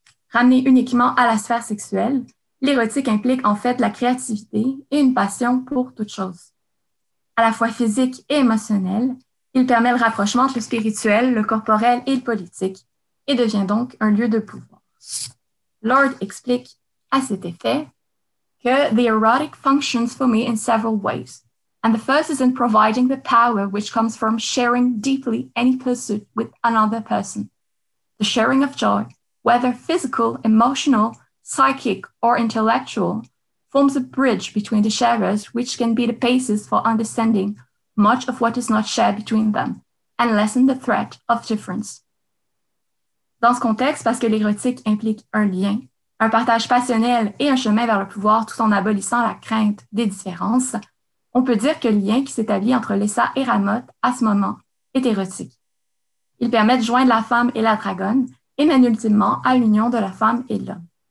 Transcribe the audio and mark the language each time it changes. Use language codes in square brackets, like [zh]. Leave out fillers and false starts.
[fr] Ramenée uniquement à la sphère sexuelle, l'érotique implique en fait la créativité et une passion pour toute chose. À la fois physique et émotionnelle, il permet le rapprochement entre le spirituel, le corporel et le politique, et devient donc un lieu de pouvoir. Lorde explique à cet effet que [en] the erotic functions for me in several ways, and the first is in providing the power which comes from sharing deeply any pursuit with another person. The sharing of joy, whether physical, emotional, psychic, or intellectual, forms a bridge between the sharers which can be the basis for understanding much of what is not shared between them, and lessen the threat of difference. [fr] Dans ce contexte, parce que l'érotique implique un lien, un partage passionnel et un chemin vers le pouvoir tout en abolissant la crainte des différences, on peut dire que le lien qui s'établit entre Lessa et Ramotte à ce moment est érotique. Il permet de joindre la femme et la dragonne et mène ultimement à l'union de la femme et de l'homme.